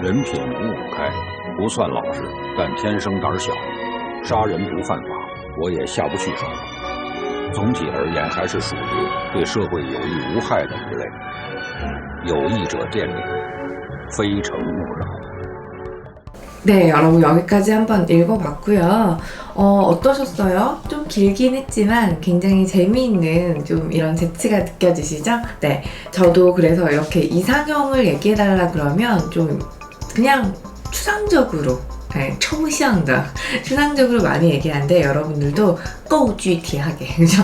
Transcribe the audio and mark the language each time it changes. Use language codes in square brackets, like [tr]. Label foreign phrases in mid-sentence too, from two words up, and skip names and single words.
[zh] 人品5五开，不算老实，但天生胆小，杀人不犯法，我也下不去手。总体而言，还是属于对社会有益无害的一类。有益者见领，非诚勿扰。 [ko] 네, 여러분 여기까지 한번 읽어봤고요. 어떠셨어요? 좀 길긴 했지만 굉장히 재미있는 좀 이런 재치가 느껴지시죠? 네, 저도 그래서 이렇게 이상형을 얘기해달라 그러면 좀 그냥 추상적으로 네, [zh] 抽象的 [ko] 추상적으로 많이 얘기하는데 여러분들도 [zh] 够具体 [ko] 하게 그죠?